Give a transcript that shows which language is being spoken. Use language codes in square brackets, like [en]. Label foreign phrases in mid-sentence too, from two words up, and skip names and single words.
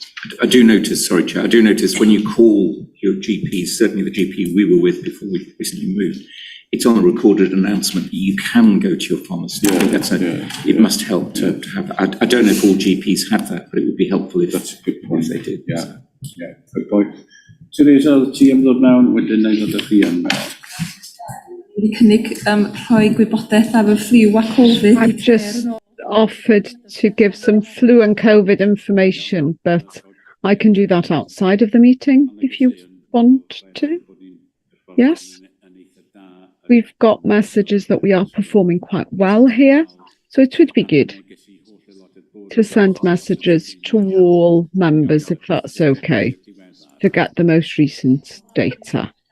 [en] I do notice, sorry, Chair, I do notice when you call your GP, certainly the GP we were with before we recently moved, it's on a recorded announcement that you can go to your pharmacist. It must help to have that. I don't know if all GPs have that, but it would be helpful if that's a good point if they did. Yeah, good point. Teresa, [cy] ti am ddod mewn wedyn neu ddod â chi yn mewn. Wedi cynnig rhoi gwybodaeth ar y ffliw a Covid. [en] I've just offered to give some flu and COVID information, but I can do that outside of the meeting if you want to. Yes? We've got messages that we are performing quite well here, so it would be good to send messages to all members, if that's okay, to get the most recent data.